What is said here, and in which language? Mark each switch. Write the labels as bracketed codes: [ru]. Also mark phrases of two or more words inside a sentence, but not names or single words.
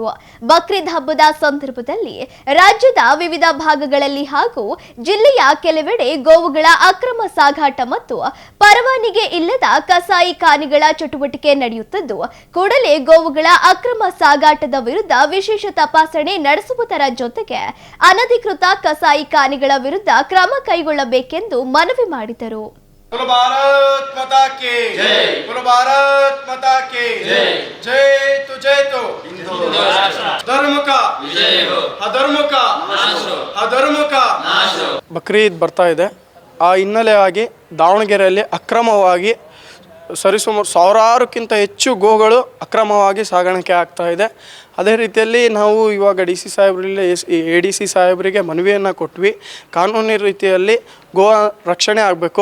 [kn] ಬಕ್ರೀದ್ ಹಬ್ಬದ ಸಂದರ್ಭದಲ್ಲಿ ರಾಜ್ಯದ ವಿವಿಧ ಭಾಗಗಳಲ್ಲಿ ಹಾಗೂ ಜಿಲ್ಲೆಯ ಕೆಲವೆಡೆ ಗೋವುಗಳ ಅಕ್ರಮ ಸಾಗಾಟ ಮತ್ತು ಪರವಾನಗಿ ಇಲ್ಲದ ಕಸಾಯಿಖಾನೆಗಳ ಚಟುವಟಿಕೆ ನಡೆಯುತ್ತಿದ್ದು ಕೂಡಲೇ ಗೋವುಗಳ ಅಕ್ರಮ ಸಾಗಾಟದ ವಿರುದ್ಧ ವಿಶೇಷ ತಪಾಸಣೆ ನಡೆಸುವುದರ ಜೊತೆಗೆ ಅನಧಿಕೃತ ಕಸಾಯಿಖಾನೆಗಳ ವಿರುದ್ಧ ಕ್ರಮ ಕೈಗೊಳ್ಳಬೇಕೆಂದು ಮನವಿ ಮಾಡಿದರು. [hi] बोलो भारत माता की जय, बोलो भारत माता की जय, जय तो धर्म का विजय हो, अधर्म का नाश हो, अधर्म का नाश हो. [kn] ಬಕ್ರೀದ್ ಬರ್ತಾ ಇದೆ. ಆ ಹಿನ್ನೆಲೆಯಾಗಿ ದಾವಣಗೆರೆಯಲ್ಲಿ ಅಕ್ರಮವಾಗಿ ಸರಿಸುಮಾರು ಸಾವಿರಾರಕ್ಕಿಂತ ಹೆಚ್ಚು ಗೋಗಳು ಅಕ್ರಮವಾಗಿ ಸಾಗಾಣಿಕೆ ಆಗ್ತಾ ಇದೆ. ಅದೇ ರೀತಿಯಲ್ಲಿ ನಾವು ಇವಾಗ ಡಿ ಸಿ ಸಾಹೇಬರಲ್ಲಿ ADC ಸಾಹೇಬರಿಗೆ ಮನವಿಯನ್ನು ಕೊಟ್ವಿ. ಕಾನೂನು ರೀತಿಯಲ್ಲಿ ಗೋ ರಕ್ಷಣೆ ಆಗಬೇಕು.